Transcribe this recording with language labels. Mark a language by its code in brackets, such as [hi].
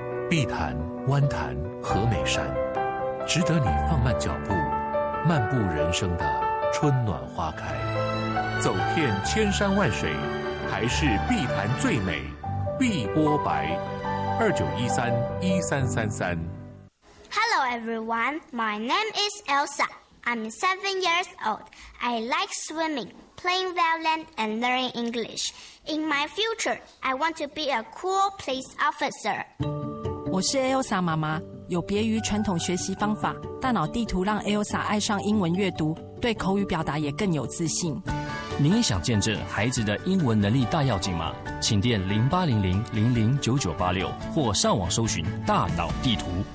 [zh] 碧潭、湾潭、和美山，值得你放慢脚步，漫步人生的春暖花开。走遍千山万水，还是碧潭最美。碧波白，2913-1333。 [en] Hello everyone, my name is Elsa. I'm 7 years old. I like swimming, playing violin, and learning English. In my future, I want to be a cool police officer. [zh] 我是 Elsa 妈妈。有别于传统学习方法，大脑地图让 Elsa 爱上英文阅读，对口语表达也更有自信。您也想见证孩子的英文能力大跃进吗？请电0800-009986或上网搜寻大脑地图。